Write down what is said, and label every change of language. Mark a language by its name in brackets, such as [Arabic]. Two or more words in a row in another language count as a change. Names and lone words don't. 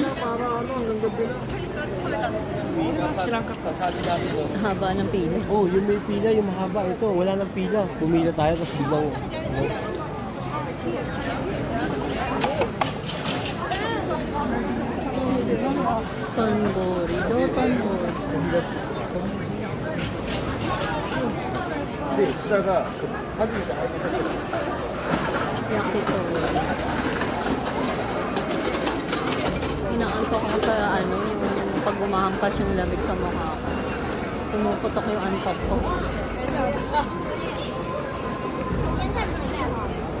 [Filipino] Para ano, hanggang gabi na. Silang kakasali natin doon. Haba ng pila. Oh, yung may pila, yung mahaba. Ito, wala nang pila. Pumila tayo, tapos biglang... Tonbori. Do tonbori. [Japanese] で、下が初めて入ったけど、 [Filipino] Yakitori. Inaantok ako sa ano, yung pag umahampas yung lamig sa mukha ko. Pumuputok yung antok ko.